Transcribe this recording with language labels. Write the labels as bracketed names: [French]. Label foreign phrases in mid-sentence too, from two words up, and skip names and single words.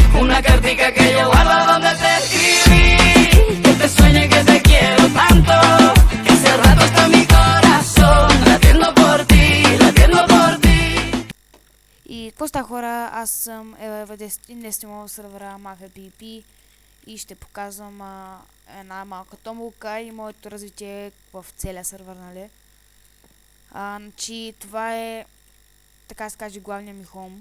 [Spanish] una cartica que yo guardo donde te escribí, que te sueño y que te quiero tanto, que hace rato está mi corazón latiendo por ti, latiendo por ti. [Bulgarian] И какво ста хора, аз съм инвестимал в сървъра Mafia PvP и ще показвам една малка томбулка и моето развитие в целия сървър, нали? Значи това е, така се каже, главния ми хом.